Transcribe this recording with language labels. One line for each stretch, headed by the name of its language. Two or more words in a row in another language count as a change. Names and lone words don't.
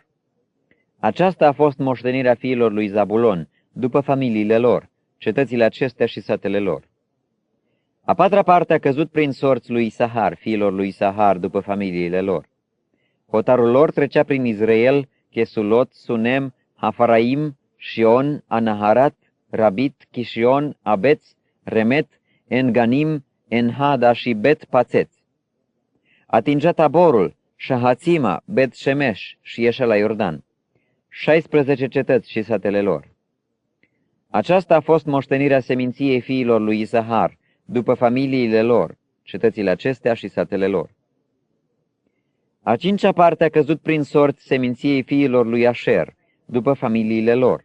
Romanian: Aceasta a fost moștenirea fiilor lui Zabulon, după familiile lor, cetățile acestea și satele lor. A patra parte a căzut prin sorți lui Isahar, fiilor lui Isahar, după familiile lor. Hotarul lor trecea prin Israel, Chesulot, Sunem, Hafaraim, Shion, Anaharat, Rabit, Kishion, Abeț, Remet, Enganim, Enhada și Bet Pațeț. Atingea Taborul, Shahațima, Bet Shemesh și ieșea la Iordan, 16 cetăți și satele lor. Aceasta a fost moștenirea seminției fiilor lui Isahar, după familiile lor, cetățile acestea și satele lor. A cincea parte a căzut prin sorți seminției fiilor lui Asher, după familiile lor.